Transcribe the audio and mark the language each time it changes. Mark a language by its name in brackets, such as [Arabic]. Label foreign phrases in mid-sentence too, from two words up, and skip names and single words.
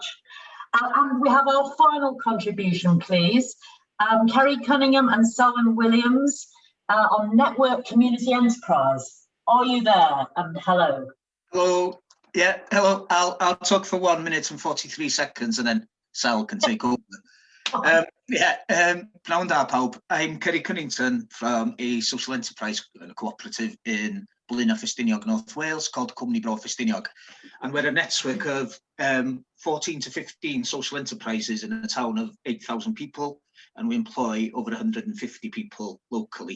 [English] And we have our final contribution, please. Ceri Cunningham and Selwyn Williams on network community enterprise. Are you there? And hello. Hello. Yeah, hello. I'll talk for 1 minute and 43 seconds and then Sal can take over. [Welsh] Pnawn da pawb. [English] I'm Ceri Cunningham from a social enterprise cooperative in Ffestiniog, North Wales, called Cwmni Ffestiniog. And we're a network of 14 to 15 social enterprises in a town of 8,000 people, and we employ over 150 people locally.